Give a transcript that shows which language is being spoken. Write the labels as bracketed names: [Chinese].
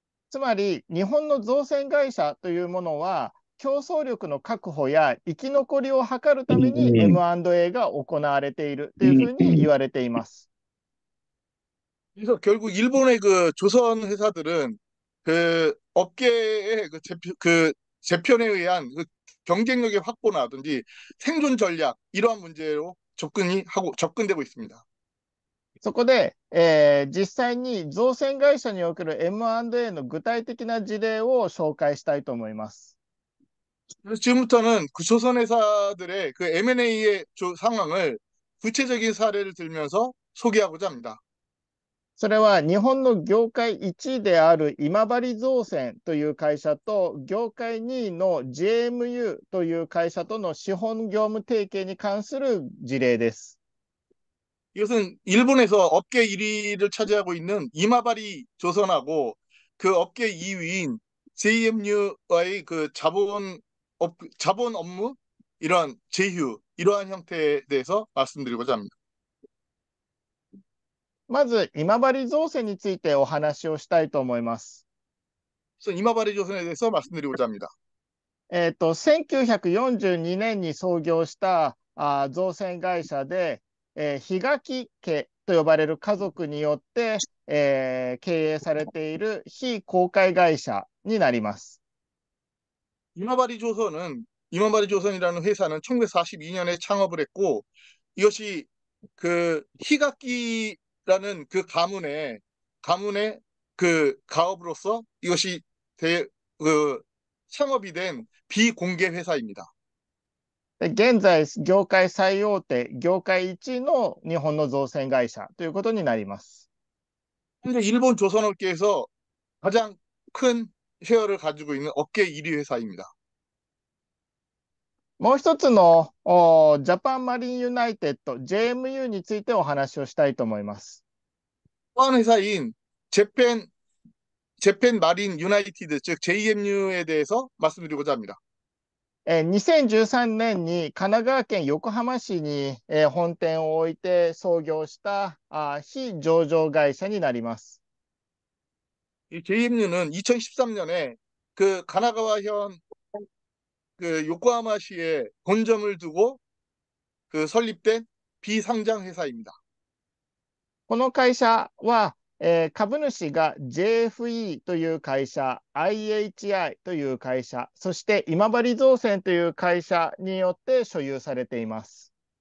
[Japanese] つまり日本の造船会社というものは競争力の確保や生き残りを図るために M&A が行われているというふうに言われています。 [Korean] 그래서 결국 일본의 그 조선 회사들은 그 업계의 그 재편에 의한 그 경쟁력의 확보라든지 생존 전략 이러한 문제로 접근되고 있습니다. [Japanese] そこで、実際に造船会社における M&A の具体的な事例を紹介したいと思います。 [Korean] 그래서 지금부터는 그 조선 회사들의 그 M&A의 상황을 구체적인 사례를 들면서 소개하고자 합니다. [Japanese] それは日本の業界1位である今治造船という会社と業界2位の JMU という会社との資本業務提携に関する事例です。 [Korean] 이것은 일본에서 업계 1위를 차지하고 있는 이마바리 조선하고 그 업계 2위인 JMU와의 그 자본 업무 이러한 제휴 이러한 형태에 대해서 말씀드리고자 합니다. [Japanese] まず今治造船についてお話をしたいと思います。 [Korean] 그래서 이마바리 조선에 대해서 말씀드리고자 합니다. [Japanese] 1942年に創業した造船会社で、檜垣家と呼ばれる家族によって、経営されている非公開会社になります。 [Korean] 이마바리 조선이라는 회사는 1942년에 창업을 했고 이것이 그 히가키라는 그 가문의 그 가업으로서 이것이 창업이 된 비공개 회사입니다. [Japanese] で現在、業界最大手、業界1位の日本の造船会社ということになります。 [Korean] 현재 일본 조선업계에서 가장 큰 쉐어를 가지고 있는 업계 1위 회사입니다. [Japanese] もう一つのジャパンマリンユナイテッド JMU についてお話をしたいと思います。 [Korean] 또 한 회사인 재팬 마린 유나이티드 즉 JMU에 대해서 말씀드리고자 합니다. [Japanese] 2013年に神奈川県横浜市に本店を置いて創業した非上場会社になります。 [Korean] 이 JMU는 2013년에 그 가나가와현 그 요코하마시에 본점을 두고 그 설립된 비상장 회사입니다. [Japanese] この会社は、株主が JFE という会社、IHI という会社、そして今治造船という会社によって所有されています。